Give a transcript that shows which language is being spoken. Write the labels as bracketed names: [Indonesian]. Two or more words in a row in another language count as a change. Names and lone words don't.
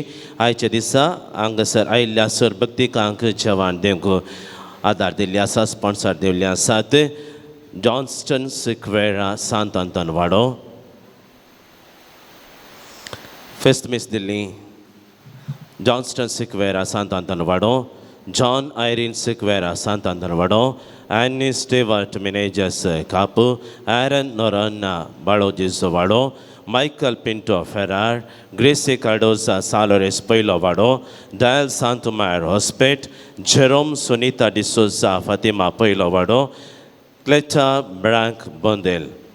[Konkani] आयच्या दिसा हांगासर आयिल्ल्या सर भक्तिकांक जेवण दिवंक आदार दिल्ले आसा, स्पॉन्सर दिल्ले आसात. जॉन्स्टन सिक्वेरा सांत आंतन वाडो, फेस्त मेस दिल्ली जॉन्स्टन सिक्वेरा सांत आंतन वाडो, John Irene Sequeira Santander Annie Stewart Menejas Capu, Aaron Norana Balojis Vado, Michael Pinto Ferrar, Gracie Cardoza Salores Poilovado, Dial Santomar Hospet, Jerome Sunita de Souza Fatima Poilovado, Cleta Brank Bondel.